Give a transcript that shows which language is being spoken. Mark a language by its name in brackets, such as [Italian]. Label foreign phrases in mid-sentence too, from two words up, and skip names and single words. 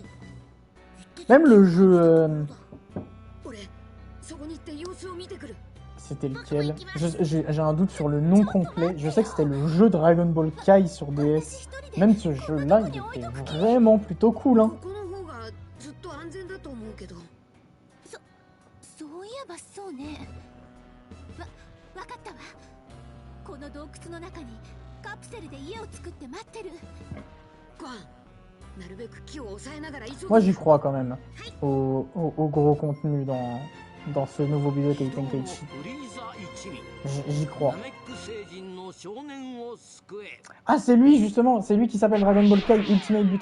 [French] Même le jeu... C'était lequel? J'ai un doute sur le nom complet. Je sais que c'était le jeu Dragon Ball Kai sur DS. Même ce jeu-là, il était vraiment plutôt cool, hein. [Japanese] そういえばそうね。わかったわ。この洞窟の中にカプセルで家を作って待ってる。 [French] Moi, j'y crois quand même au gros contenu dans ce nouveau Budokai Tenkaichi. J'y crois. Ah, c'est lui justement, c'est lui qui s'appelle Dragon Ball Kai Ultimate Buto.